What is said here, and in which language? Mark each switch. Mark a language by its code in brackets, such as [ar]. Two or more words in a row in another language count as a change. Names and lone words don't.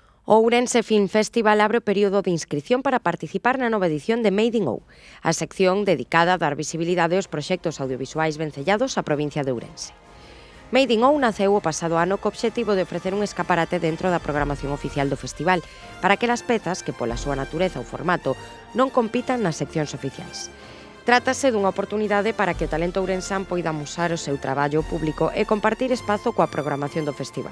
[gl] O Ourense Film Festival abre o período de inscrición para participar na nova edición de Made in Ou, a sección dedicada a dar visibilidade aos proxectos audiovisuais vencellados á provincia de Ourense. Made in Ou naceu o pasado ano co obxectivo de ofrecer un escaparate dentro da programación oficial do festival para aquelas pezas que, pola súa natureza ou formato, non compitan nas seccións oficiais. Trátase dunha oportunidade para que o talento ourensán poida amosar o seu traballo público e compartir espazo coa programación do festival.